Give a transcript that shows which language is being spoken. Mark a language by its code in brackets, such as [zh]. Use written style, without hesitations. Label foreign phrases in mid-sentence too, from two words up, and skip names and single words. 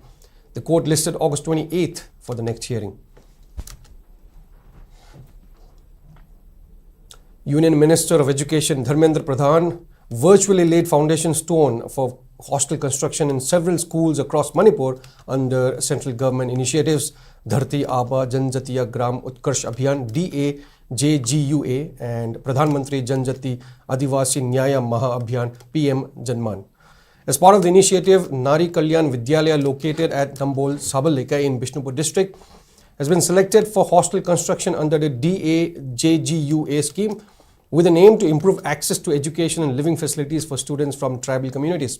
[en] The court listed August 28th for the next hearing. Union Minister of Education Dharmendra Pradhan virtually laid foundation stone for hostel construction in several schools across Manipur under central government initiatives Dharti Aba Janjatiya Gram Utkarsh Abhiyan DAJGUA and Pradhan Mantri Janjati Adivasi Nyaya Maha Abhiyan PM Janman. As part of the initiative, Nari Kalyan Vidyalaya located at Nambol Sabalika in Bishnupur district has been selected for hostel construction under the DAJGUA scheme with an aim to improve access to education and living facilities for students from tribal communities.